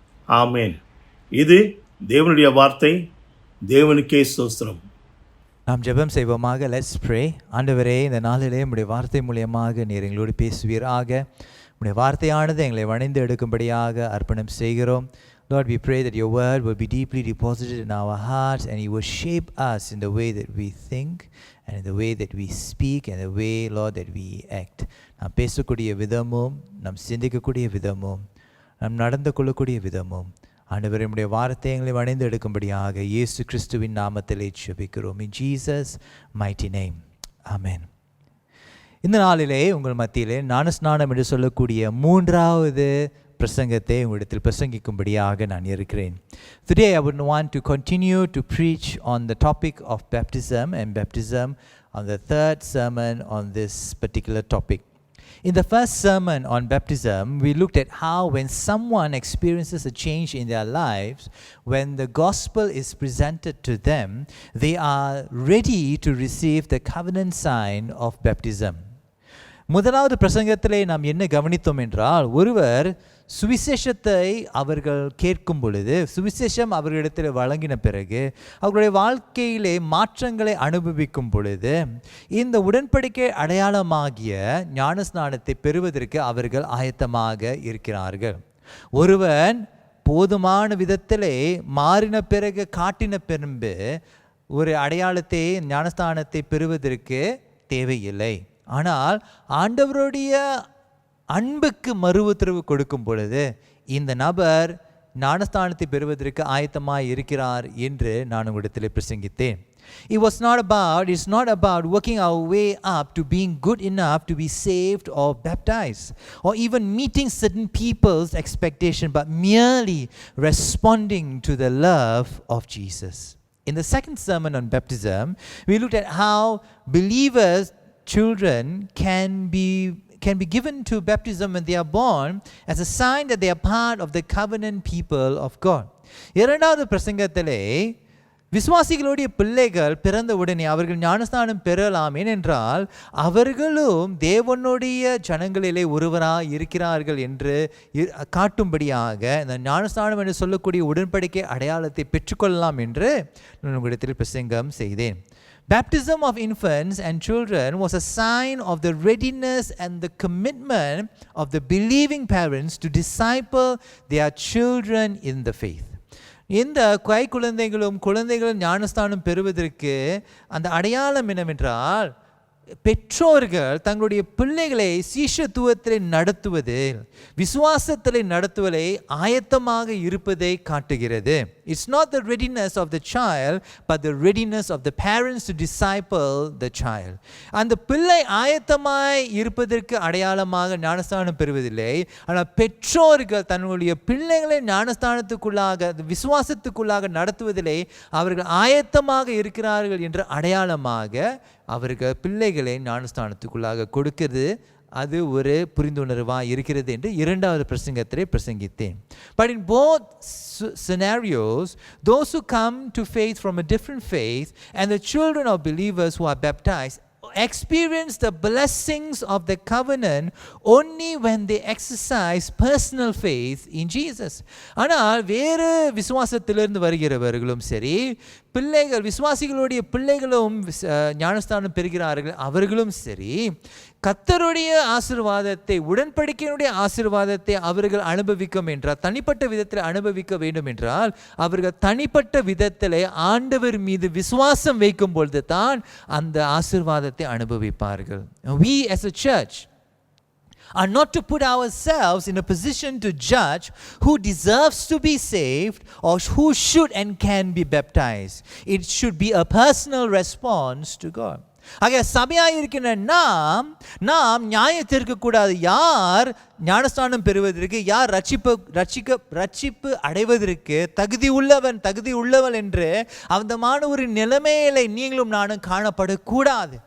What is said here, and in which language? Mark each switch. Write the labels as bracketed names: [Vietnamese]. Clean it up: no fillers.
[Tamil] ஆமேன். இது தேவனுடைய வார்த்தை. தேவனுக்கே ஸ்தோத்திரம். நாம் ஜெபம் செய்வோமாக. [English] Let's pray. [Tamil] ஆண்டவரே, இந்த நாளிலே உம்முடைய வார்த்தை மூலியமாக நீர் எங்களோடு பேசுவீராக. உம்முடைய வார்த்தையானது எங்களை வணைந்து எடுக்கும்படியாக அர்ப்பணம் செய்கிறோம். [English] Lord, we pray that your word will be deeply deposited in our hearts and you will shape us in the way that we think and in the way that we speak and the way, Lord, that we act. [Tamil] நாம் பேசக்கூடிய விதமும், நாம் சிந்திக்கக்கூடிய விதமும், நாம் நடந்து கொள்ளக்கூடிய விதமும், ஆண்டவரே உம்முடைய வார்த்தை எங்களை வணைந்து எடுக்கும்படியாக இயேசு கிறிஸ்துவின் நாமத்திலே ஜெபிக்கிறோம். [English] In Jesus' mighty name. Amen. [Tamil] இந்த நாளிலே உங்கள் மத்தியிலே ஞானஸ்நானம் என்று சொல்லக்கூடிய 3வது பிரசங்கத்தை உங்களிடத்தில் பிரசங்கிக்கும்படியாக நான் இருக்கிறேன். [English] Today I would want to continue to preach on the topic of baptism and baptism on the 3rd sermon on this particular topic. In the first sermon on baptism, we looked at how when someone experiences a change in their lives, when the gospel is presented to them, they are ready to receive the covenant sign of baptism. [Tamil] முதலாவது பிரசங்கத்திலே நாம் என்ன கவனித்தோம் என்றால், ஒருவர் சுவிசேஷத்தை அவர்கள் கேட்கும் பொழுது, சுவிசேஷம் அவர்களிடத்தில் வழங்கின பிறகு அவர்களுடைய வாழ்க்கையிலே மாற்றங்களை அனுபவிக்கும் பொழுது இந்த உடன்படிக்கை அடையாளமாகிய ஞானஸ்நானத்தை பெறுவதற்கு அவர்கள் ஆயத்தமாக இருக்கிறார்கள். ஒருவன் போதுமான விதத்திலே மாறின பிறகு, காட்டின பின்பு ஒரு அடையாளத்தை, ஞானஸ்நானத்தை பெறுவதற்கு தேவையில்லை. ஆனால் ஆண்டவருடைய அன்புக்கு மறு உத்தரவு கொடுக்கும் பொழுது இந்த நபர் ஞானஸ்தானத்தை பெறுவதற்கு ஆயத்தமாய் இருக்கிறார் என்று நான் உங்களிடத்தில் பிரசங்கித்தேன். [English] It's not about working our way up to being good enough to be saved or baptized or even meeting certain people's expectation, but merely responding to the love of Jesus. In the second sermon on baptism, we looked at how believers, children can be given to baptism when they are born as a sign that they are part of the covenant people of God. [Tamil] இரண்டாவது பிரசங்கத்திலே விசுவாசிகளுடைய பிள்ளைகள் பிறந்த உடனே அவர்கள் ஞானஸ்நானம் பெறலாம், ஏனென்றால் அவர்களும் தேவனுடைய ஜனங்களிலே ஒருவராக இருக்கிறார்கள் என்று காட்டும்படியாக இந்த ஞானஸ்நானம் என்று சொல்லக்கூடிய உடன்படிக்கை அடையாளத்தை பெற்றுக்கொள்ளலாம் என்று நான் உங்களிடத்தில் பிரசங்கம் செய்தேன். [English] Baptism of infants and children was a sign of the readiness and the commitment of the believing parents to disciple their children in the faith. [Tamil] இந்த குழந்தைகளும் ஞானஸ்தானம் பெறுவதற்கு அந்த அடையாளம் என்னவென்றால், பெற்றோர்கள் தங்களுடைய பிள்ளைகளை சீஷத்துவத்திலே நடத்துவதில், விசுவாசத்திலே நடத்துவதை ஆயத்தமாக இருப்பதை காட்டுகிறது. [English] It's not the readiness of the child, but the readiness of the parents to disciple the child. [Tamil] அந்த பிள்ளை ஆயத்தமாய் இருப்பதற்கு அடையாளமாக ஞானஸ்தானம் பெறுவதில்லை, ஆனால் பெற்றோர்கள் தன்னுடைய பிள்ளைகளை ஞானஸ்தானத்துக்குள்ளாக, விசுவாசத்துக்குள்ளாக நடத்துவதிலே அவர்கள் ஆயத்தமாக இருக்கிறார்கள் என்ற அடையாளமாக அவர்கள் பிள்ளைகளை ஞானஸ்தானத்துக்குள்ளாக கொடுக்கிறது. அது ஒரு புரிந்துணர்வாக இருக்கிறது என்று இரண்டாவது பிரசங்கத்திலே பிரசங்கித்தேன். [English] But in both scenarios, those who come to faith from a different faith and the children of believers who are baptized experience the blessings of the covenant only when they exercise personal faith in Jesus. [Tamil] ஆனால் வேறு விசுவாசத்திலிருந்து வருகிறவர்களும் சரி, பிள்ளைகள், விசுவாசிகளுடைய பிள்ளைகளும் ஞானஸ்தானம் பெறுகிறார்கள், அவர்களும் சரி, கர்த்தருடைய ஆசீர்வாதத்தை, உடன்படிக்கையினுடைய ஆசீர்வாதத்தை அவர்கள் அனுபவிக்கும் என்றால், தனிப்பட்ட விதத்தில் அனுபவிக்க வேண்டும் என்றால், அவர்கள் தனிப்பட்ட விதத்தில் ஆண்டவர் மீது விசுவாசம் வைக்கும் பொழுது தான் அந்த ஆசீர்வாதத்தை அனுபவிப்பார்கள். [English] We as a church are not to put ourselves in a position to judge who deserves to be saved or who should and can be baptized. It should be a personal response to God. [Tamil] ஆக சபையாக இருக்கின்ற நாம் நியாயத்திற்கு கூடாது. யார் ஞானஸ்தானம் பெறுவதற்கு, யார் ரட்சிப்பு அடைவதற்கு தகுதி உள்ளவன் என்று அந்தமான ஒரு நிலைமையில நீங்களும் நானும் காணப்படக்கூடாது.